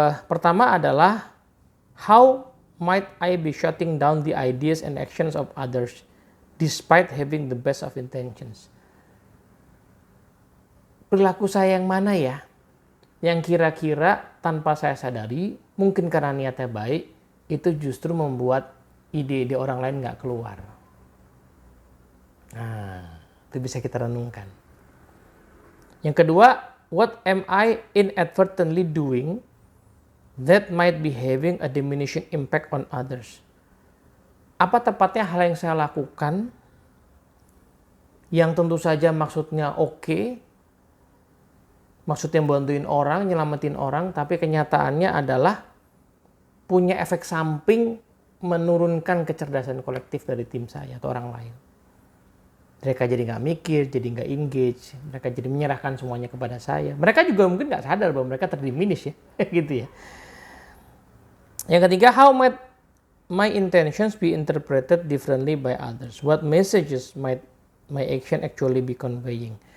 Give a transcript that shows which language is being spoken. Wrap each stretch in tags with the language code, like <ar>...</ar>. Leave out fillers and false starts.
<id>Pertama adalah,</id> <en>how might I be shutting down the ideas and actions of others despite having the best of intentions?</en> <id>Perilaku saya yang mana ya? Yang kira-kira tanpa saya sadari, mungkin karena niatnya baik, itu justru membuat ide-ide orang lain nggak keluar. Nah, itu bisa kita renungkan. Yang kedua,</id> <en>what am I inadvertently doing that might be having a diminishing impact on others?</en> <id>Apa tepatnya hal yang saya lakukan yang tentu saja maksudnya oke, maksudnya bantuin orang, nyelamatin orang, tapi kenyataannya adalah punya efek samping menurunkan kecerdasan kolektif dari tim saya atau orang lain. Mereka jadi nggak mikir, jadi nggak engage, mereka jadi menyerahkan semuanya kepada saya. Mereka juga mungkin nggak sadar bahwa mereka terdiminish ya, gitu ya. Yang ketiga,</id> <en>how might my intentions be interpreted differently by others? What messages might my action actually be conveying?</en>